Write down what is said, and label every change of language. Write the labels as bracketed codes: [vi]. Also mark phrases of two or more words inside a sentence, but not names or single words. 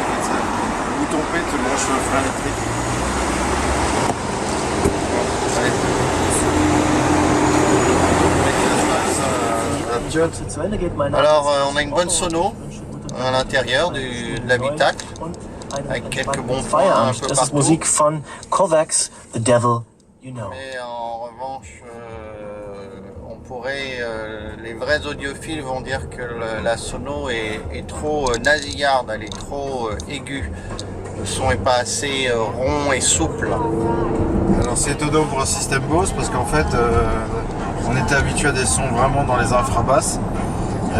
[fr] Le bouton P te branche le frein électrique. Alors, on a une bonne sono à l'intérieur de l'habitacle avec quelques bons points un peu [de] Das ist [fr] partout. [de] Musik von Kovacs, The Devil You Know. [fr] Mais en revanche, les vrais audiophiles vont dire que la sono est trop nasillarde, elle est trop aiguë. Le son n'est pas assez rond et souple. Alors c'est étonnant pour un système Bose parce qu'en fait on était habitué à des sons vraiment dans les infrabasses.